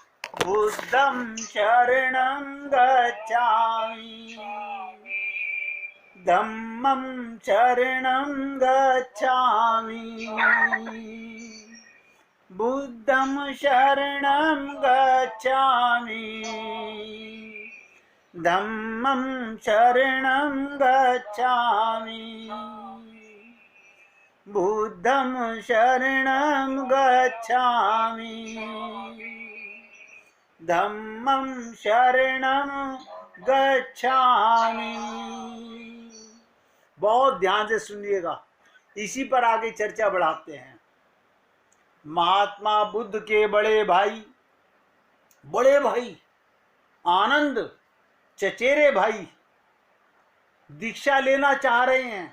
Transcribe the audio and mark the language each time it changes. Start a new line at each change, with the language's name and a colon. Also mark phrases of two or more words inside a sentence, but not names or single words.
Pali: बुद्धं शरणं गच्छामि धम्मं शरणं गच्छामि बुद्धं शरणं गच्छामि धम्मं शरणं गच्छामि बुद्धं शरणं गच्छामि धम्मं शरणं गच्छामि।
Hindi: बहुत ध्यान से सुनिएगा, इसी पर आगे चर्चा बढ़ाते हैं। महात्मा बुद्ध के बड़े भाई आनंद चचेरे भाई दीक्षा लेना चाह रहे हैं।